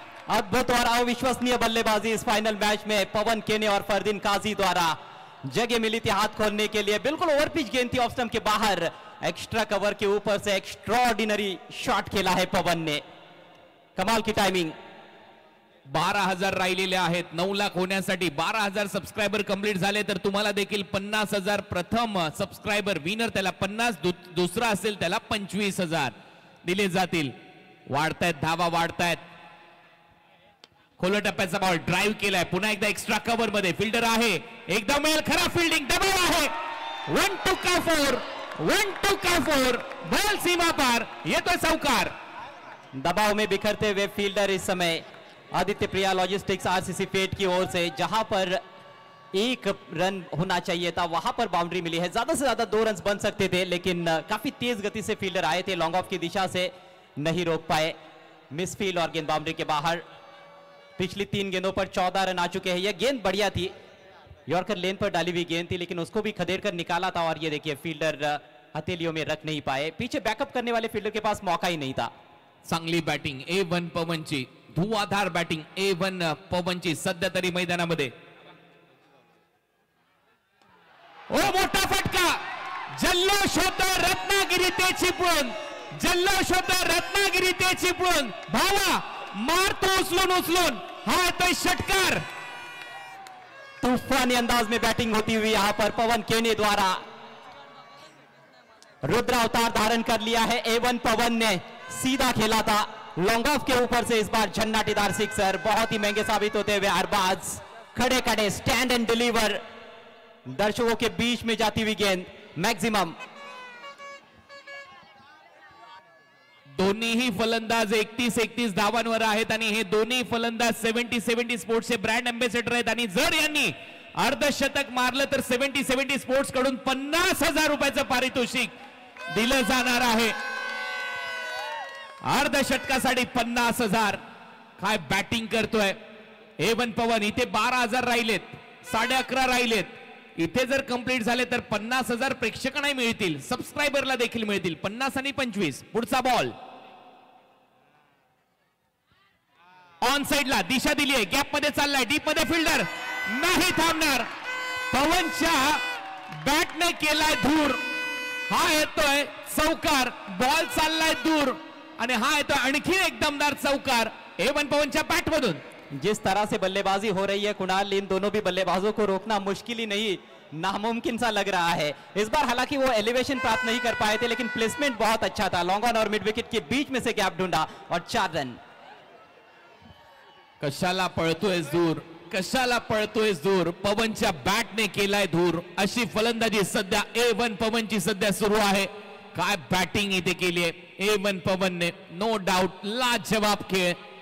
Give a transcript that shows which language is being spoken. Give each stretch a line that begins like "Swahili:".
Hindi: अद्भुत और अविश्वसनीय बल्लेबाजी इस फाइनल मैच में पवन केने और फरदीन काजी द्वारा। जगह मिली थी हाथ खोलने के लिए, बिल्कुल ओवरपिच गेंद थी ऑफ स्टंप के बाहर, एक्स्ट्रा कवर के ऊपर से एक्स्ट्राऑर्डिनरी शॉट खेला है पवन ने, कमाल की टाइमिंग।
Marathi: 12,000 राहिलेले आहेत 9 लाख होण्यासाठी। 12,000 सबस्क्रायबर कंप्लीट झाले तर तुम्हाला देखील 50,000 प्रथम सबस्क्रायबर विनर त्याला 50, दुसरा असेल त्याला 25,000 दिले जातील। वाढतायत धावा, वाढतायत। खोल टप्प्याचा बॉल ड्राइव्ह केलाय, पुन्हा एकदा एक्स्ट्रा कव्हर मध्ये फिल्डर आहे, एकदा मिळेल खरा फिल्डिंग, दबाव आहे, 1-2 का 4 बॉल सीमा पार, येतोय चौकार।
Hindi: दबाव में बिखरते हुए फील्डर इस समय आदित्य प्रिया लॉजिस्टिक्स आरसीसी फेट की ओर से, जहां पर 1 रन होना चाहिए था वहां पर बाउंड्री मिली है। ज्यादा से ज्यादा 2 रन बन सकते थे, लेकिन काफी तेज गति से फील्डर आए थे, लॉन्ग ऑफ की दिशा से नहीं रोक पाए। मिस फील्ड और गेंद बाउंड्री के बाहर। पिछली 3 गेंदों पर 14 रन आ चुके हैं। यह गेंद बढ़िया थी, यॉर्कर लेन पर डाली हुई गेंद थी, लेकिन उसको भी खदेड़ कर निकाला था, और ये देखिए फील्डर हथेलियों में रख नहीं पाए। पीछे बैकअप करने वाले फील्डर के पास मौका ही नहीं था।
Marathi: चांगली बॅटिंग A1 पवनची, धुवाधार बॅटिंग A1 पवनची सध्या तरी मैदानामध्ये। ओ मोठा फटका, जल्लोष होता रत्नागिरी ते चिपळूण, जल्लोष होता रत्नागिरी ते चिपळूण। भावा मारतो उचलून, हा येतोय षटकार।
Hindi: तूफानी अंदाज में बैटिंग होती हुई यहां पर पवन केने द्वारा। रुद्र अवतार धारण कर लिया है A1 पवन ने, सीधा खेला था लॉन्ग ऑफ के ऊपर से, इस बार झन्नाटीदार सिक्सर, बहुत ही महंगे साबित होते हुए अरबाज खड़े स्टैंड एंड डिलीवर, दर्शकों के बीच में जाती हुई गेंद मैक्सिमम।
Marathi: दोन्हीही फलंदाज 31 धावांवर आहेत आणि हे दोन्ही फलंदाज 70 स्पोर्ट्सचे ब्रँड अँबॅसेडर आहेत, आणि जर यांनी अर्धशतक मारलं तर 70 स्पोर्ट्स कडून 50,000 रुपयाचं पारितोषिक दिलं जाणार आहे। अर्धशतकासाठी 50,000। काय बॅटिंग करतोय A1 पवन। इथे 12,000 राहिलेत, 11.5 राहिलेत, इथे जर कंप्लीट झाले तर 50,000 प्रेक्षकांना मिळतील, सबस्क्रायबरला देखील मिळतील। 50 आणि 25। पुढचा बॉल ऑन साइडला दिशा दिली आहे, गॅप मध्ये चाललाय, डीप मध्ये फिल्डर नाही थांबणार, पवनच्या बॅटने केलाय धूर, हा येतोय चौकार, बॉल चाललाय दूर आणि हा येतोय आणखी एक दमदार चौकार A1 पवनच्या बॅट मधून।
Hindi: जिस तरह से बल्लेबाजी हो रही है कुणाल, इन दोनों भी बल्लेबाजों को रोकना मुश्किल ही नहीं, नामुमकिन सा लग रहा है। इस बार हालांकि वो एलिवेशन प्राप्त नहीं कर पाए थे, लेकिन प्लेसमेंट बहुत अच्छा था, लॉन्ग ऑन और मिड विकेट के बीच में से गैप ढूंढा और 4 रन।
Marathi: कशाला पळतोय दूर, कशाला पळतोय दूर, पवनच्या बॅटने केलाय दूर. अशी फलंदाजी सध्या A1 पवनची सध्या सुरू आहे. काय बॅटिंग इथे केली आहे A1 पवनने, नो डाऊट लाजवाब खेळ.